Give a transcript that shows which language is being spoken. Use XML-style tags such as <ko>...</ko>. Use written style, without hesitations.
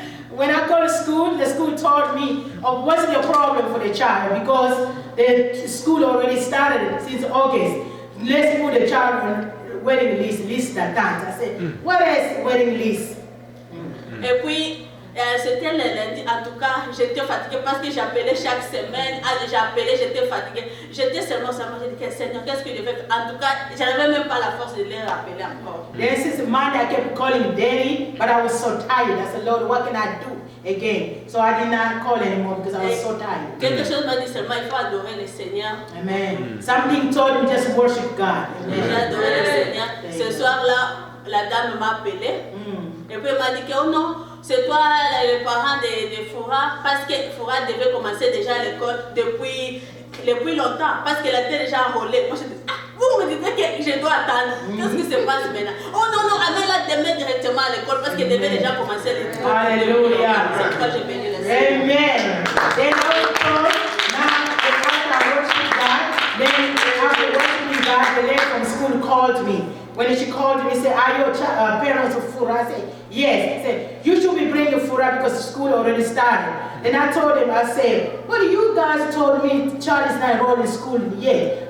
<en>When I go to school, the school told me, oh, what's the problem for the child? Because the school already started since August. Let's put the child on waiting list</en> <fr>d'attente.</fr> <en>I said, what is waiting list?</en> <fr>Et puis, c'était le lundi, en tout cas, j'étais fatiguée parce que j'appelais chaque semaine, j'étais fatiguée. J'étais seulement, j'ai dit, Seigneur, qu'est-ce que je vais faire? En tout cas, je n'avais même pas la force de les rappeler encore.</fr> <en>Then since Monday, I kept calling daily, but I was so tired. I said, Lord, what can I do again? So I did not call anymore because I was so tired.</en> <fr>Quelque chose m'a dit seulement, il faut adorer le Seigneur. Amen.</fr> <en>Something told me just worship God.</en> <fr>J'ai adoré le Seigneur. Ce soir-là, la dame m'a appelé. Et puis elle m'a dit que oh non, c'est toi les parents de Foura, parce que Foura devait commencer déjà l'école depuis longtemps, parce qu'elle était déjà enrôlée. Moi je dis, vous me dites que je dois attendre. Qu'est-ce qui se passe maintenant? Oh non, non, amène-la demain directement à l'école parce qu'elle devait déjà commencer l'école. Alléluia. C'est pourquoi j'ai béni le Seigneur. Amen.</fr> <en>Then also, now after I worship God, then after worshiping God, the lady from school called me. When she called me, she said, are your parents of Fura? I said, yes. She said, you should be bringing Fura because the school already started. Then I told him, I said, well, you guys told me the child is not enrolled in school yet.</en>